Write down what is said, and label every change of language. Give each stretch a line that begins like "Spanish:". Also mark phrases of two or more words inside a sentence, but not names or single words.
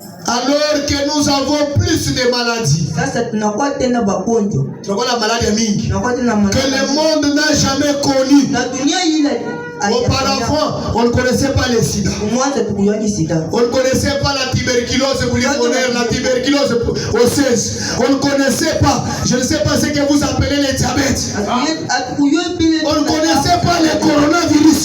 French: Alors que nous avons plus de maladies.
Swahili: Sasa tunakuwa tena bagonjwa. Tunakuwa na maladie mingi. Tunakuwa tena
French: Que le monde n'a jamais connu.
Swahili: na dunia ile
French: Auparavant, on ne connaissait pas les sida.
Swahili: mwanzo tukuyaji sida.
French: On ne connaissait pas la tuberculose pulmonaire, la tuberculose osseuse. On ne connaissait pas, je ne sais pas ce que vous appelez les diabètes. On ne connaissait pas le coronavirus.